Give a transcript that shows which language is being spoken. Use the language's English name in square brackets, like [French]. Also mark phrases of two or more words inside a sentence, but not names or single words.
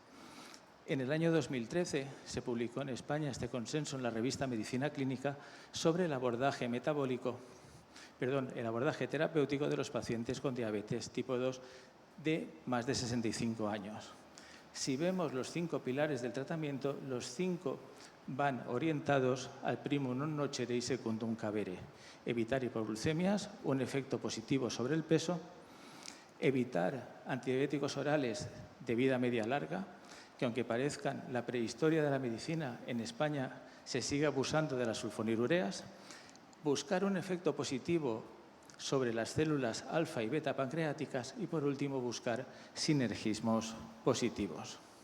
[Spanish] En el año 2013 se publicó en España este consenso en la revista Medicina Clínica sobre el abordaje terapéutico de los pacientes con diabetes tipo 2 de más de 65 años. Si vemos los 5 pilares del tratamiento, los 5 van orientados al [Latin] primum non nocere [Spanish] y [Latin] secundum cavere. [Spanish] Evitar hipoglucemias, un efecto positivo sobre el peso, evitar antidiabéticos orales de vida media larga, que aunque parezcan la prehistoria de la medicina, en España se sigue abusando de las sulfonilureas, buscar un efecto positivo sobre las células alfa y beta pancreáticas y, por último, buscar sinergismos positivos.